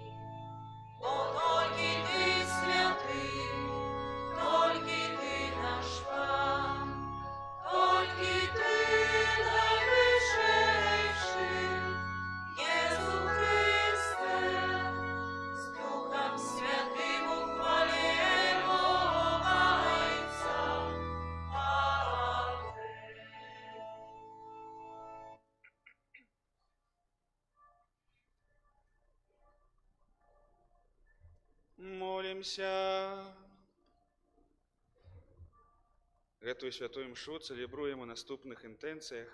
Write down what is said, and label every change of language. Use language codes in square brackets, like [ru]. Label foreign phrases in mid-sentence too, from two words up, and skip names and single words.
[uk] Бо тільки Ти святий, тільки Ти наш Пан, тільки Ти найвищейший, Єсу Христе, з Духом Святим ухвалимо Отця. Амінь. Молимся. [be] Гэтую святую мшу цэлебруем у наступных інтэнцыях.